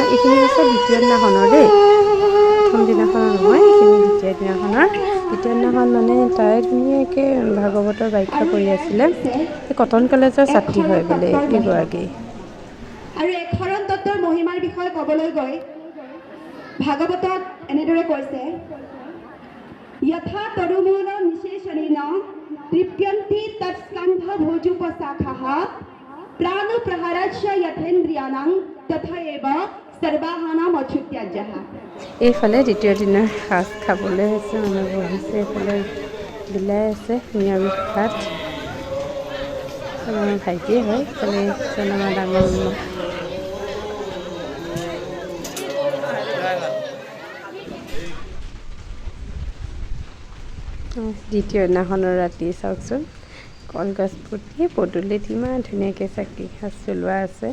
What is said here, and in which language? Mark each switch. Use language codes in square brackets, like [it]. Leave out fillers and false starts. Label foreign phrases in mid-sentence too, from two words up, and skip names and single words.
[as] এইখিনি হৈছে দ্বিতীয় দিনাখনৰ দেই, প্ৰথম দিনাখনৰ নহয়, এইখিনি দ্বিতীয় দিনাখনৰ। দ্বিতীয় দিনাখন মানে তাই ধুনীয়াকৈ ভাগৱতৰ ব্যাখ্যা কৰি আছিলে। কটন কলেজৰ ছাত্ৰী হয় বোলে এইগৰাকী। আৰু এশৰণ তত্ত্বৰ মহিমাৰ বিষয়ে ক'বলৈ গৈ ভাগৱতত এনেদৰে কৈছে, [sa] यथा तरुमूल निशेषणेन तृप्यन्ति तत्स्कन्ध भोजुपशाखाः प्राणप्रहारस्य यथेन्द्रियाणां तथैव सर्वाहानाम् अच्युत्याज्यः। [as] এইফালে দ্বিতীয় দিনৰ সাজ খাবলৈ আছে, মানুহ বহিছে। এইফালে বিলাই আছে নিৰামিষ ভাত। আমাৰ ভাইটিয়ে হয়, এইফালে আমাৰ ডাঙৰ মা। দ্বিতীয় দিনাখনৰ ৰাতি চাওকচোন, কলগছ পুতি পদূলিত ইমান ধুনীয়াকৈ চাকি সাজ জ্বলোৱা আছে।